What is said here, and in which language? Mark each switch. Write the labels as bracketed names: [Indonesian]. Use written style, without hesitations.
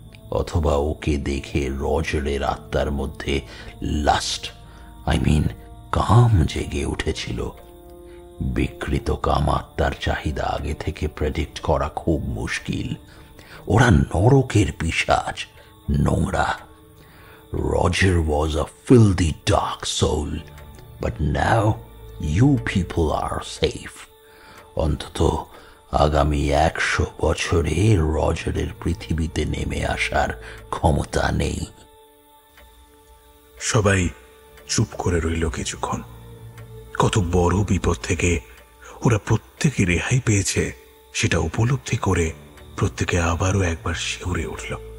[Bangla] অথবা ওকে দেখে রজারের আত্মার মধ্যে লাস্ট কাম জেগে উঠেছিল। বিকৃত কাম আত্মার চাহিদা আগে থেকে প্রেডিক্ট করা খুব মুশকিল। ওরা নরকের পিশাচ, নোংরা। [English] Roger was a filthy dark soul, but now you people are safe. [Bangla] অন্তত আগামী 100 বছরে রজারের পৃথিবীতে নেমে আসার ক্ষমতা নেই। সবাই চুপ করে রইল কিছুক্ষণ। কত বড় বিপদ থেকে ওরা প্রত্যেকে রেহাই পেয়েছে সেটা উপলব্ধি করে প্রত্যেকে আবারও একবার শিউরে উঠল।